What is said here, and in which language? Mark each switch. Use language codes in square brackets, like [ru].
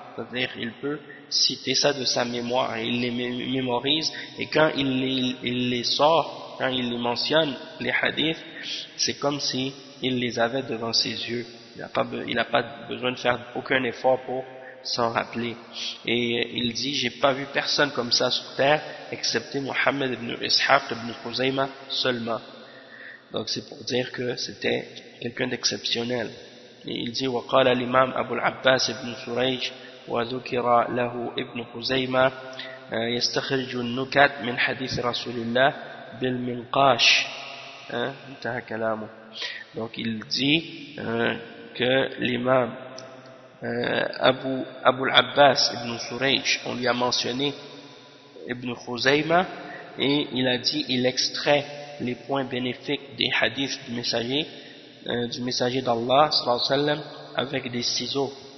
[fr] C'est-à-dire il peut citer ça de sa mémoire, il les mémorise, et quand il les mentionne, les hadiths, c'est comme si il les avait devant ses yeux. Il n'a pas besoin de faire aucun effort pour s'en rappeler. Et il dit, j'ai pas vu personne comme ça sur terre, excepté Mohammed ibn Ishaq ibn Khuzayma seulement. Donc c'est pour dire que c'était quelqu'un d'exceptionnel. Et il dit, [ar] وقال l'imam Abu al-Abbas ibn Suraj, وذكر له ابن خزيمة يستخرج النكت من حديث رسول الله بالمنقاش. انتهى كلامه. [fr] Donc il dit que l'imam Abu al-Abbas ibn Suraj, on lui a mentionné ibn خزيمة, et il a dit, il extrait les points bénéfiques des hadiths du messager d'Allah sallallahu alayhi wa sallam avec des ciseaux.